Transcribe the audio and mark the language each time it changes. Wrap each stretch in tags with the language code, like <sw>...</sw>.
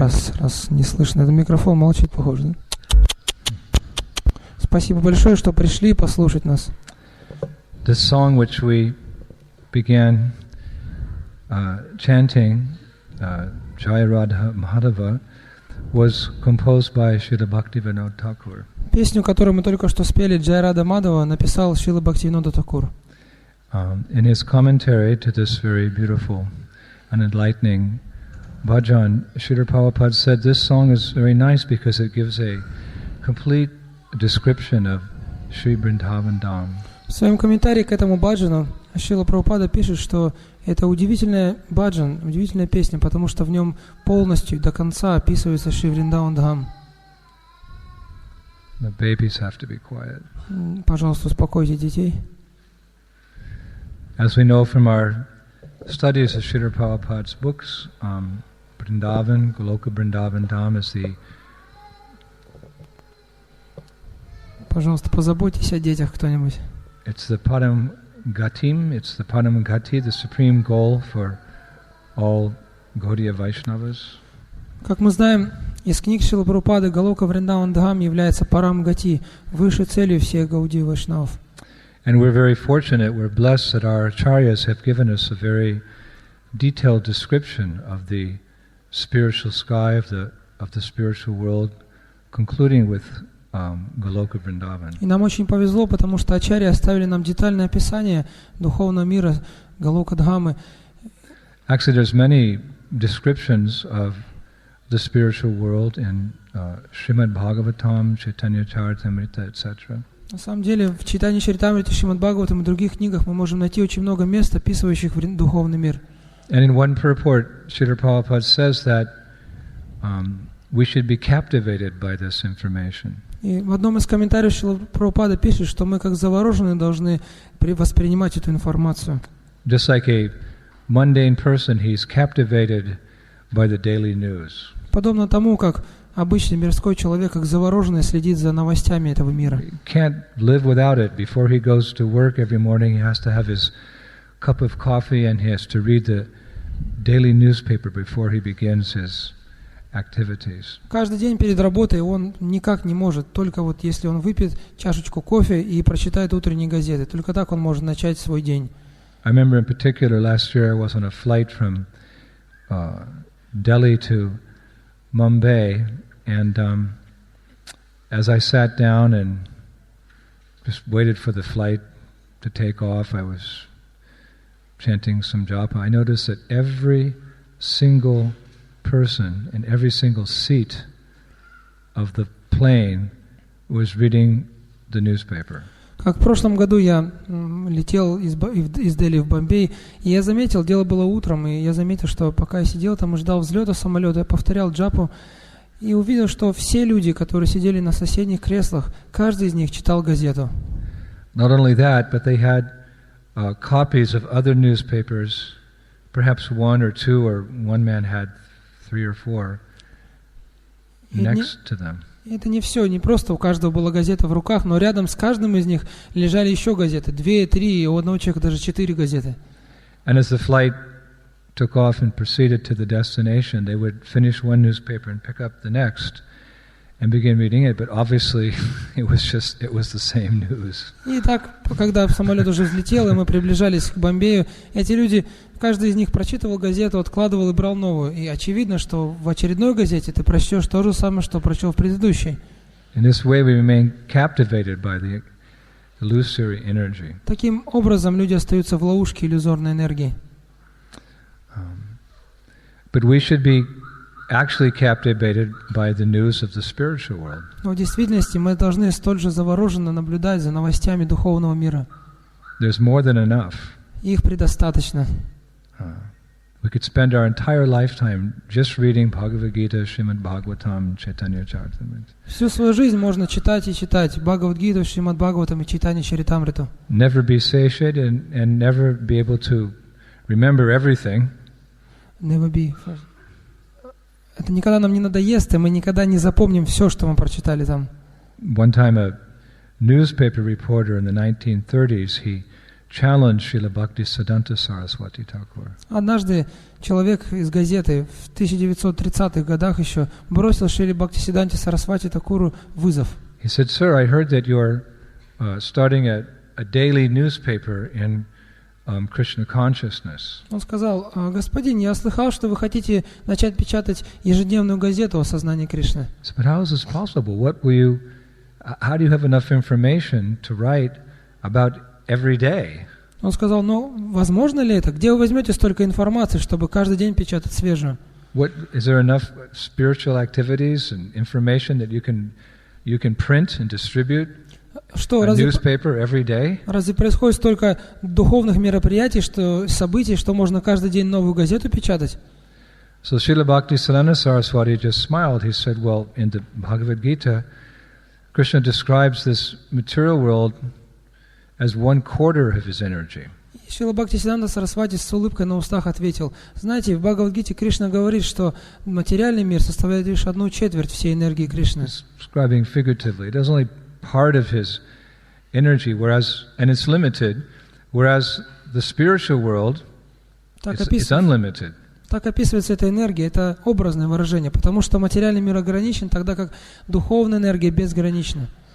<ru>Раз не слышно, этот микрофон молчит, похоже, да? Спасибо большое, что пришли послушать нас.</ru> <en>This song which we began chanting, Jai Radha Madhava, was composed by Srila Bhaktivinoda Thakur.</en> <ru>Песню, которую мы только что спели, Джай Рада Мадхава, написал Шрила Бхактивинода Такур.</ru> <en>In his commentary to this very beautiful and enlightening bhajan, Srila Prabhupada said this song is very nice because it gives a complete description of Sri Vrindavan Dham.</en> <ru>В своем комментарии к этому баджану Шрила Прабхупада пишет, что это удивительная баджан, удивительная песня, потому что в нем полностью до конца описывается Шри Вриндаван Дхам.</ru> <en>The babies have to be quiet.</en> <ru>Пожалуйста, успокойте детей.</ru> <en>As we know from our studies of Srila Prabhupada's books, Vrindavan, Goloka Vrindavan Dham is the...</en> <ru>Пожалуйста, позаботьтесь о детях кто-нибудь.</ru> <en>It's the Padam Gatim, it's the Padam Gati, the supreme goal for all Gaudiya Vaishnavas.</en> <ru>Как мы знаем, из книг Шрилы Прабхупады Галока Вриндаван Дхам является Парам Гати, высшей целью всех Гаудии Вайшнавов.</ru> <en>And we're very fortunate, we're blessed that our acharyas have given us a very detailed description of the spiritual sky, of the spiritual world, concluding with Goloka Vrindavan.</en> <ru>И нам очень повезло, потому что ачарьи оставили нам детальное описание духовного мира Галока Дхамы.</ru> <en>Actually, there's many descriptions of the spiritual world in Srimad Bhagavatam, Chaitanya Charitamrita, etc.</en> <ru>На самом деле, в Чайтанья Чаритамрите, Шримад Бхагаватам и других книгах мы можем найти очень много мест, описывающих духовный мир.</ru> <en>And in one purport, Srila Prabhupada says that we should be captivated by this information.</en> <ru>И в одном из комментариев Шрила Прабхупада пишет, что мы как завороженные должны воспринимать эту информацию.</ru> <en>Just like a mundane person, he's captivated by the daily news.</en> <ru>Подобно тому, как обычный мирской человек, как завороженный, следит за новостями этого мира.</ru> <en>He can't live without it. Before he goes to work every morning, he has to have his cup of coffee and he has to read the daily newspaper before he begins his activities.</en> <ru>Каждый день перед работой он никак не может, только вот если он выпьет чашечку кофе и прочитает утренние газеты, только так он может начать свой день.</ru> <en>I remember in particular last year I was on a flight from Delhi to Mumbai, and as I sat down and just waited for the flight to take off, I was chanting some japa. I noticed that every single person in every single seat of the plane was reading the newspaper.</en> <ru>Как в прошлом году я летел из Дели в Бомбей, и я заметил, дело было утром, и я заметил, что пока я сидел там и ждал взлета самолета, я повторял джапу, и увидел, что все люди, которые сидели на соседних креслах, каждый из них читал газету.</ru> <en>Not only that, but they had copies of other newspapers, perhaps one or two, or one man had 3 or 4 next to them.</en> <ru>Это не все, не просто у каждого была газета в руках, но рядом с каждым из них лежали еще газеты, 2, 3, и у одного человека даже 4 газеты.</ru> <en>And as the flight took off and proceeded to the destination, they would finish one newspaper and pick up the next and begin reading it, but obviously it was the same news.</en> <ru>И так, когда самолет уже взлетел, и мы приближались к Бомбею, эти люди, каждый из них прочитывал газету, откладывал и брал новую. И очевидно, что в очередной газете ты прочтешь то же самое, что прочел в предыдущей.</ru> <en>In this way we remain captivated by the illusory energy.</en> <ru>Таким образом люди остаются в ловушке иллюзорной энергии.</ru> <en>But we should be actually captivated by the news of the spiritual world.</en> <ru>Но в действительности мы должны столь же завороженно наблюдать за новостями духовного мира.</ru> <en>There's more than enough.</en> <ru>Их предостаточно.</ru> <en>We could spend our entire lifetime just reading Bhagavad Gita, Srimad Bhagavatam, Chaitanya Charitamrita.</en> <ru>Всю свою жизнь можно читать и читать Бхагавад-гиту, Шримад Бхагаватам и Чайтанья Чаритамриту.</ru> <en>Never be satiated and never be able to remember everything. Never be.</en> <ru>Это никогда нам не надоест, и мы никогда не запомним все, что мы прочитали там.</ru> <en>One time a newspaper reporter in the 1930s, he challenged Srila Bhaktisiddhanta Saraswati Thakur.</en> <ru>Однажды человек из газеты в 1930-х годах еще бросил Шриле Бхактисиддханте Сарасвати Такуру вызов.</ru> <en>He said, "Sir, I heard that you're starting a daily newspaper in Krishna consciousness."</en> <ru>Он сказал: господин, я слыхал, что вы хотите начать печатать ежедневную газету о сознании Кришны.</ru> <en>So, but how is this possible? How do you have enough information to write about every day?</en> <ru>Он сказал: ну, возможно ли это? Где вы возьмете столько информации, чтобы каждый день печатать свежую?</ru> <en>Is there enough spiritual activities and information that you can print and distribute a newspaper every day?</en> <ru>Разве происходит столько духовных мероприятий, событий, что можно каждый день новую газету печатать?</ru> <en>So Srila Bhaktisiddhanta Saraswati just smiled. He said, well, in the Bhagavad Gita, Krishna describes this material world as 1/4 of his energy.</en> <ru>Шрила Бхактисиддханта Сарасвати с улыбкой на устах ответил: знаете, в Бхагавад-гите Кришна говорит, что материальный мир составляет лишь 1/4 всей энергии Кришны.</ru> <en>Describing figuratively, it is only part of his energy, and it's limited, whereas the spiritual world is unlimited.</en> <ru>Так описывается эта энергия, это образное выражение, потому что материальный мир ограничен, тогда как духовная энергия безгранична.</ru>